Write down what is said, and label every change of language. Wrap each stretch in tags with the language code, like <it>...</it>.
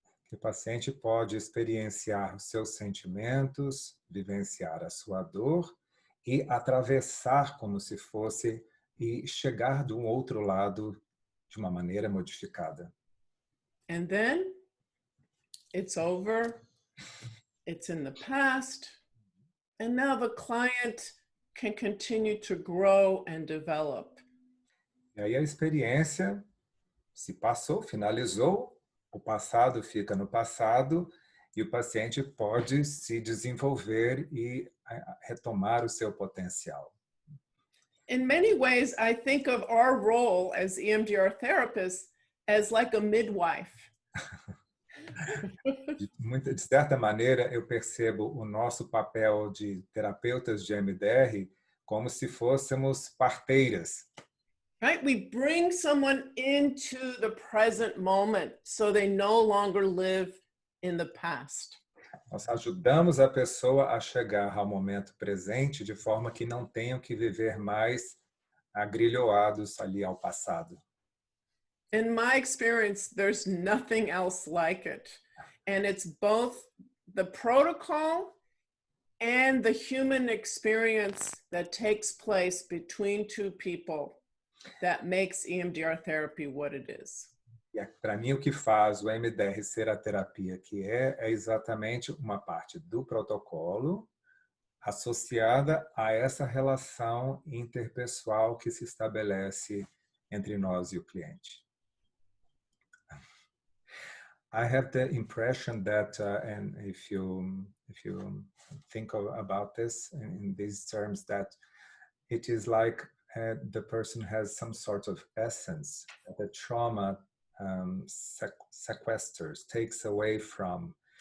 <pt>O paciente pode experienciar os seus sentimentos, vivenciar a sua dor e atravessar como se fosse e chegar do outro lado de uma maneira modificada.</pt> <en>And then it's over, it's in the past, and now the client can continue to grow and develop.</en> <pt>E aí a experiência se passou, finalizou, o passado fica no passado e o paciente pode se desenvolver e retomar o seu potencial.</pt> <en>In many ways, I think of our role as EMDR therapists as like a midwife.</en> <pt>De certa maneira, eu percebo o nosso papel de terapeutas de EMDR como se fôssemos parteiras.</pt> <en>Right? We bring someone into the present moment so they no longer live in the past.</en> <pt>Nós ajudamos a pessoa a chegar ao momento presente de forma que não tenham que viver mais agrilhoados ali ao passado.</pt> <en>In my experience, there's nothing else like it. And it's both the protocol and the human experience that takes place between two people that makes EMDR therapy what it is.</en> <pt>E para mim, o que faz o EMDR ser a terapia que é exatamente uma parte do protocolo associada a essa relação interpessoal que se estabelece entre nós e o cliente.</pt> <en>I have the impression that, and if you think about this in these terms, that it is like the person has some sort of essence that the trauma sequesters, takes away from.</en>